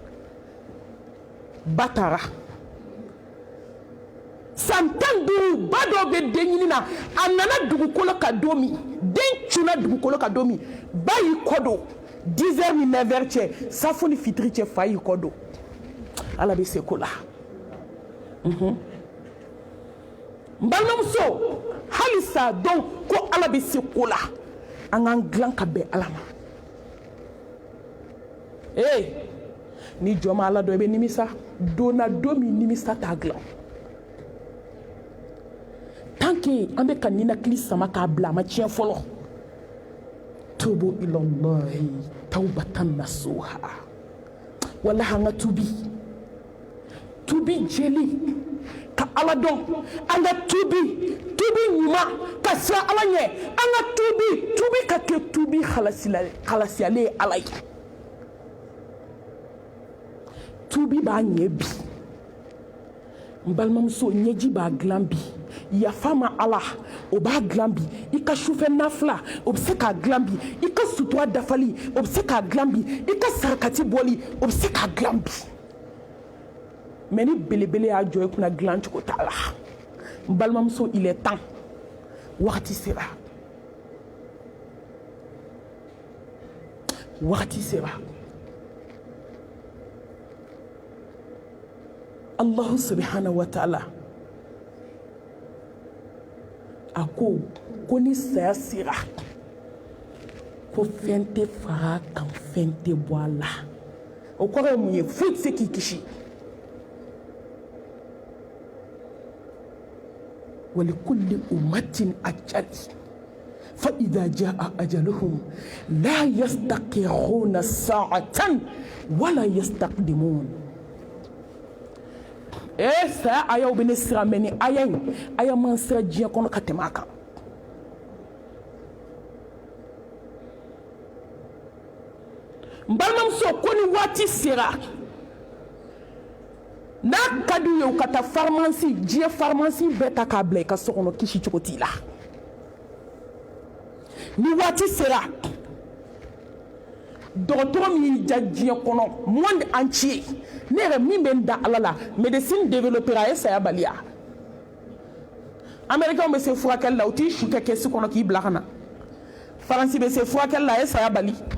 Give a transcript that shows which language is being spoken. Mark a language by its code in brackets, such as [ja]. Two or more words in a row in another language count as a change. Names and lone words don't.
[bm] ba taara san 15 ba dɔw bɛ den ɲini na a nana dugukolo ka don min den cunna dugukolo ka don min ba y'i kɔ don 10h ni 9h cɛ safo ni fitiri cɛ fa y'i kɔ don ala bɛ se ko la n balimamuso hali sa dɔn ko ala bɛ se ko la an k'an dilan ka bɛn ala ma ni jɔ ma ala dɔ i bɛ nimisa donna don min nimisa t'a dilan [fr] tant que [bm] an bɛ ka ninakili sama k'a bila a ma tiɲɛ fɔlɔ [ar] توبوا إلى الله توبة نصوحا [bm] wallahi an ka tubi jeli ka ala dɔn an ka tubi ɲuman ka siran ala ɲɛ an ka tubi ka kɛ tubi halasiyalen ye ala ye tubi b'a ɲɛ bi n balimamuso ɲɛji b'a dilan bi yafa ma ala o b'a dilan bi i ka sufɛ nafila o bɛ se k'a dilan bi i ka sutura dafali o bɛ se k'a dilan bi i ka sarakati bɔli o bɛ se k'a dilan bi mɛ ni belebele y'a jɔ i kunna dilan cogo t'a la n balimamuso [fr] il est temps [bm] wagati sera [ar] الله سبحانه وتعالى [bm] a ko ni saya sera ko fɛn tɛ fara kan fɛn tɛ bɔ a la o kɔrɔ ye mun ye foyi tɛ se k'i kisi [ar] ولكل أمة أجل فإذا جاء أجلهم لا يستقرون ساعة ولا يستقدمون [bm] sa aya u bɛ ne sira mɛ ni aya man sira diɲɛ kɔnɔ ka tɛmɛ a kan n balimamuso ko ni waati sera n'a ka d'u ye u ka taa farimasi diɲɛ farimasi bɛɛ ta k'a bila i ka so kɔnɔ kisi cogo t'i la ni waati sera dɔgɔtɔrɔ min y'i ja diɲɛ kɔnɔ [fr] monde entier [bm] ne yɛrɛ min bɛ n da ala la [fr] médecine développera [bm] a ye saya baliya américain bɛ se furakɛli la u t'i su kɛ kɛsi kɔnɔ k'i bila ka na faransi bɛ se furakɛli la a ye saya bali